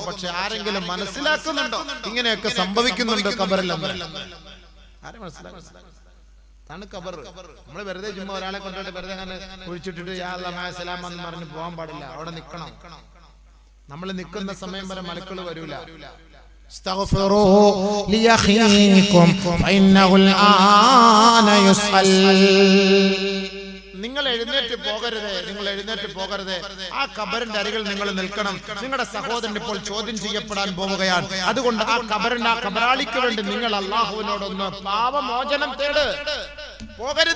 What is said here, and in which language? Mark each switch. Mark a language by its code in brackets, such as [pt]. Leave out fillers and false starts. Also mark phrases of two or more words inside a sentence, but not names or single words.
[ml] പക്ഷെ ആരെങ്കിലും മനസ്സിലാക്കുന്നുണ്ടോ ഇങ്ങനെയൊക്കെ സംഭവിക്കുന്നുണ്ട് ഖബറിൽ? ആരും മനസ്സിലാക്കുന്നില്ല. ാണ് ഖബർ. നമ്മൾ വെറുതെ ചുമ്മാ ഒരാളെ കൊണ്ടുപോയിട്ട് വെറുതെ അങ്ങനെ കുഴിച്ചിട്ടിട്ട് [ar] يا الله مع السلام [ml] എന്ന് പറഞ്ഞ് പോകാൻ പാടില്ല. അവിടെ നിൽക്കണം. നമ്മൾ നിൽക്കുന്ന സമയം വരെ മലക്കുകൾ വരൂല. [ar] استغفروا لأخيكم فإنه الآن يسأل. [ml] നിങ്ങൾ എഴുന്നേറ്റ് പോകരുത്. ആ ഖബറിന്റെ അരികിൽ നിങ്ങൾ നിൽക്കണം. നിങ്ങളുടെ സഹോദരൻ ഇപ്പോൾ ചോദ്യം ചെയ്യപ്പെടാൻ പോവുകയാണ്. അതുകൊണ്ട് ആ ഖബറാളിക്ക് വേണ്ടി നിങ്ങൾ അല്ലാഹുവിനോടൊന്ന് പാപമോചനം തേട്. പോകരുത്.